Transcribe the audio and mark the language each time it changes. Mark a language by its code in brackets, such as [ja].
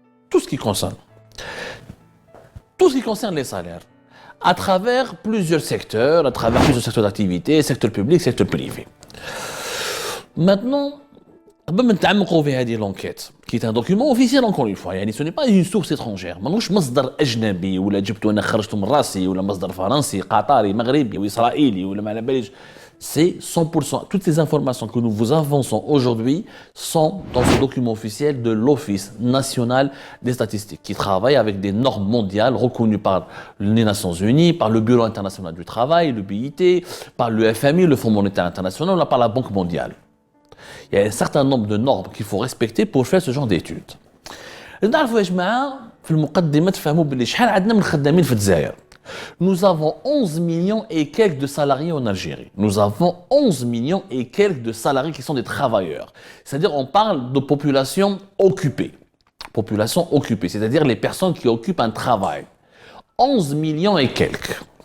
[fr] Tout ce qui concerne les salaires. À travers plusieurs secteurs, d'activité, secteur public, secteur privé. Maintenant, l'enquête, qui est un document officiel encore une fois, ce n'est pas une source étrangère. [ar] مانوش مصدر أجنبي ولا جبته أنا خرجته من راسي ولا مصدر فرنسي قطري مغربي وإسرائيلي ولا ما على باليش. [fr] C'est 100%. Toutes les informations que nous vous avançons aujourd'hui sont dans ce document officiel de l'Office national des statistiques, qui travaille avec des normes mondiales reconnues par les Nations Unies, par le Bureau international du travail, le BIT, par le FMI, le Fonds monétaire international, ou par la Banque mondiale. Il y a un certain nombre de normes qu'il faut respecter pour faire ce genre d'études. [ar] نعرفوا يا جماعة في المقدمة تفهموا باللي شحال عندنا من خدامين في الجزائر. [fr] Nous avons 11 millions et quelques de salariés en Algérie. Nous avons 11 millions et quelques de salariés qui sont des travailleurs. C'est-à-dire on parle de population occupée. Population occupée, c'est-à-dire les personnes qui occupent un travail. 11 millions et quelques.